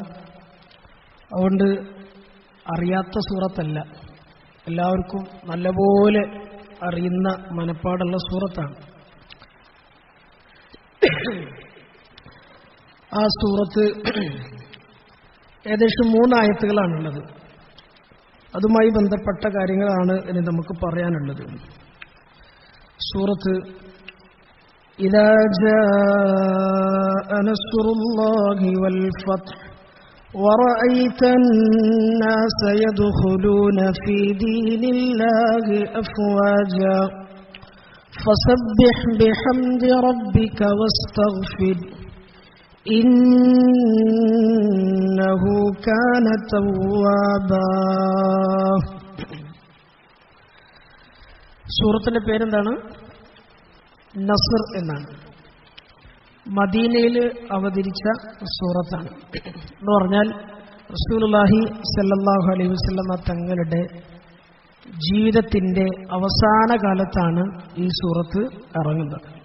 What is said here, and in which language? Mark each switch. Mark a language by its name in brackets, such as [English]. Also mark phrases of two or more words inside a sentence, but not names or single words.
[Malayalam] അതുകൊണ്ട് അറിയാത്ത സൂറത്തല്ല, എല്ലാവർക്കും നല്ലപോലെ അറിയുന്ന മനപ്പാടുള്ള സൂറത്താണ്. ആ സൂറത്ത് ഏകദേശം 3 ആയത്തുകളാണുള്ളത്. അതുമായി ബന്ധപ്പെട്ട കാര്യങ്ങളാണ് ഇനി നമുക്ക് പറയാനുള്ളത്. [Arabic] സൂറത്ത് إذا جاء نصر الله والفتح ورأيت الناس يدخلون في دين الله أفواجا فسبح بحمد ربك واستغفر إنه كان توابا. [Malayalam] സൂറത്തിന്റെ പേരെന്താണ്? നസ്ർ എന്നാണ്. മദീനയിൽ അവതരിച്ച സൂറത്താണ്. എന്ന് പറഞ്ഞാൽ റസൂലുള്ളാഹി [Arabic] صلى الله عليه وسلم [Malayalam] തങ്ങളുടെ ജീവിതത്തിന്റെ അവസാന കാലത്താണ് ഈ സൂറത്ത് ഇറങ്ങുന്നത്.